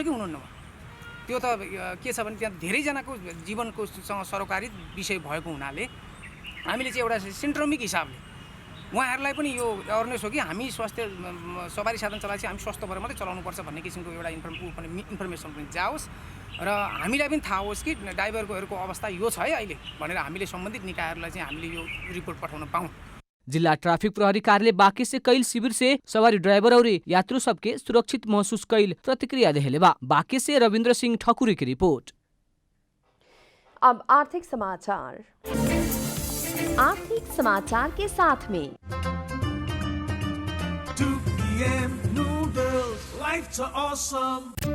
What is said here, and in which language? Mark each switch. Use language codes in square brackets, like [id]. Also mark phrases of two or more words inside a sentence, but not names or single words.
[ne] कि हुनुहुन्न त्यो त के छ भने त्यहाँ धेरैजनाको जीवनको सरोकारी विषय भएको हुनाले हामीले चाहिँ एउटा सिन्ड्रोमिक हिसाबले उहाँहरूलाई पनि यो अवेरनेस हो कि हामी स्वास्थ्य सवारी साधन चलाएपछि हामी स्वस्थ भएर मात्रै चलाउनुपर्छ भन्ने किसिमको एउटा इन्फर्मेसन पनि जाओस् र हामीलाई पनि थाहा होस् कि ड्राइभरहरूको अवस्था यो छ है अहिले भनेर हामीले सम्बन्धित निकायहरूलाई चाहिँ हामीले यो रिपोर्ट पठाउन पाऊँ। [bho] जिला ट्राफिक प्रहरी कार्यालय बाँके से कैल शिविर से सवारी ड्राइवर और यात्रु सबके सुरक्षित महसूस कैल प्रतिक्रिया देहले बा। बाँके से रविन्द्र सिंह ठकुरी की रिपोर्ट। अब आर्थिक समाचार। आर्थिक समाचार के साथ में [en] 2 PM noodles, life's awesome.